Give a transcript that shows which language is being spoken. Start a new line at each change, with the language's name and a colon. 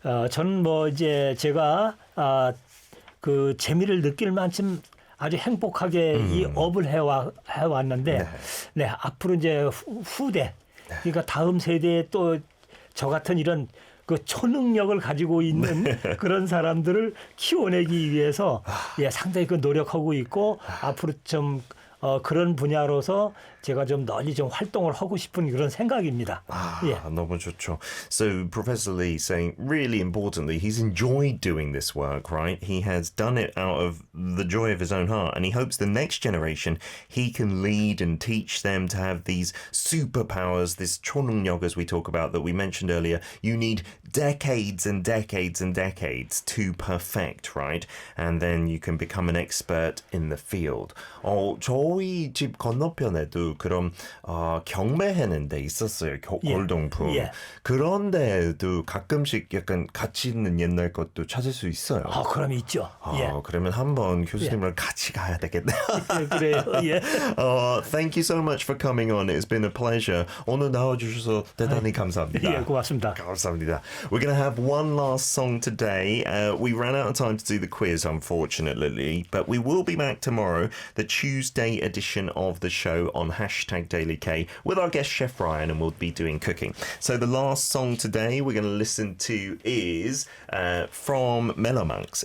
Korean: 저는 뭐 이제 제가 그 재미를 느낄 만큼 아주 행복하게 이 업을 해왔는데, 네, 앞으로 이제 후대, 그러니까 다음 세대에 또 저 같은 이런 그 초능력을 가지고 있는 그런 사람들을 키워내기 위해서 상당히 그 노력하고 있고 앞으로 좀 그런 분야로서 제가 좀 널리 좀 활동을 하고 싶은 그런 생각입니다. 너무 좋죠.
English: So Professor Lee saying really importantly, he's enjoyed doing this work, right? He has done it out of the joy of his own heart, and he hopes the next generation he can lead and teach them to have these superpowers, this 초능력 as we talk about that we mentioned earlier. You need decades and decades and decades to perfect, right? And then you can become an expert in the field.
Korean: 저희 집 건너편에도 그런 경매하는 데 있었어요. 골동품. 그런데도 가끔씩 약간 가치 있는 옛날 것도 찾을 수 있어요. 그럼 있죠. 그러면 한번 교수님을 같이 가야 되겠네요. 그래요.
English: Thank you so much for coming on. It's been a pleasure.
Korean: 오늘 나와주셔서 대단히 감사합니다. 고맙습니다. 감사합니다.
English: We're going to have one last song today. We ran out of time to do the quiz, unfortunately, but we will be back tomorrow, the Tuesday edition of the show on #DailyK with our guest Chef Ryan, and we'll be doing cooking. So the last song today we're going to listen to is from Melomonks.